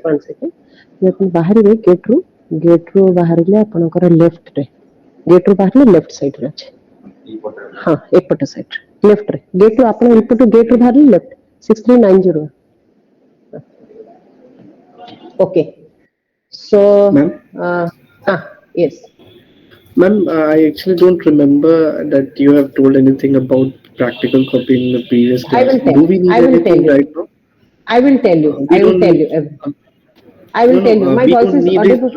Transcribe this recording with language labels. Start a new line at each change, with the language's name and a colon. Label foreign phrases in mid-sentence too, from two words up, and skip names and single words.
Odia: 1 ସେକେଣ୍ଡ ଆପଣ ବାହାରିବେ ଗେଟ୍ରୁ ବାହାରିଲେ ଆପଣଙ୍କର ଲେଫ୍ଟରେ ଗେଟ୍ରୁ ବାହାରିଲେ
English: left sidere
Odia: ଅଛି ହଁ ଏପଟ ସାଇଡ୍ରେ ଲେଫ୍ଟରେ ଗେଟ୍ରୁ ଆପଣ ଏପଟୁ ଗେଟ୍ରୁ ବାହାରିଲେ ଲେଫ୍ଟ 6390
English: okay so yes. Ma'am, I actually don't remember that you have told anything about practical copy in the previous I class. will tell Do you. we need I will tell anything you. right now? I will tell you. We I will don't tell need. you everything. I will No, tell you. My we voice don't is need it audible.